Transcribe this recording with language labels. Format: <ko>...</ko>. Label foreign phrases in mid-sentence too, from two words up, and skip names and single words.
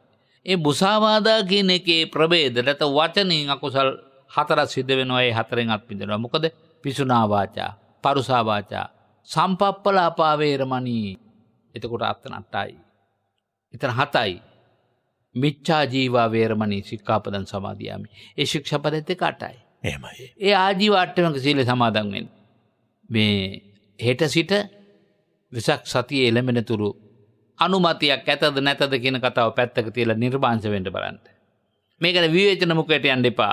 <si>ඒ මුසාවාදා කියන එකේ ප්‍රභේදලට වචනින් අකුසල් හතරක් සිද්ධ වෙනවා. ඒ හතරෙන් අත්මිදෙනවා.</si> <pi>මොකද පිසුනා වාචා, පරුසා වාචා, සම්පප්පලාපා වේරමණී.</pi> <si>එතකොට අර්ථ 8යි. එතන 7යි.</si> <pi>මිච්ඡා ජීවා වේරමණී සික්ඛාපදං සමාදියාමි.</pi> <si>ඒ ශික්ෂාපදෙත් 8යි. එහෙමයි. ඒ</si> <pi>ආජීව අට්ටමක සීල</pi> <si>සමාදන් වෙන්න. මේ හෙට සිට වෙසක් සතියේ එළඹෙන තුරු අනුමතියක් ඇතද නැතද කියන කතාව පැත්තක තියලා නිර්මාංශ වෙන්න බලන්න. මේකට විවේචන මුඛයට යන්න එපා.</si>